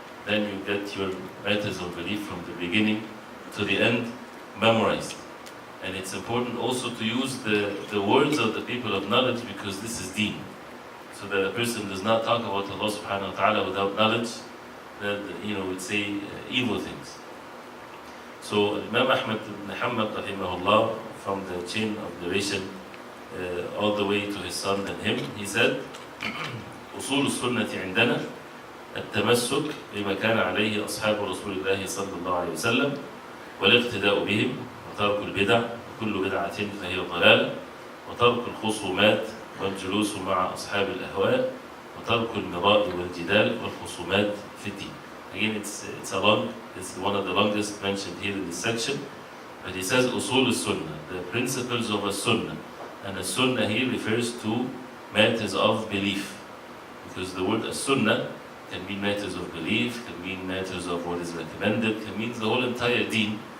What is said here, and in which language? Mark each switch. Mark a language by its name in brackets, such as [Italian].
[English] Then you get your matters of belief from the beginning to the end memorized. And it's important also to use the words of the people of knowledge, because this is deen. So that a person does not talk about Allah subhanahu wa ta'ala without knowledge, that would say evil things. So Imam Ahmad ibn Hanbal rahimahullah, from the chain of narration all the way to his son and him, he said, [Arabic] أصول السنة عندنا التمسك بما كان عليه أصحاب رسول الله صلى الله عليه وسلم والاقتداء بهم وترك البدع وكل بدعة فهي ضلالة وترك الخصومات والجلوس مع أصحاب الأهواء وترك المراء والجدال والخصومات في الدين. [English] Again, it's one of the longest mentioned here in this section. But he says Usool Alsunnah, the principles of a Sunnah. And a Sunnah here refers to matters of belief. Because the word Sunnah can mean matters of belief, can mean matters of what is recommended, can mean the whole entire deen.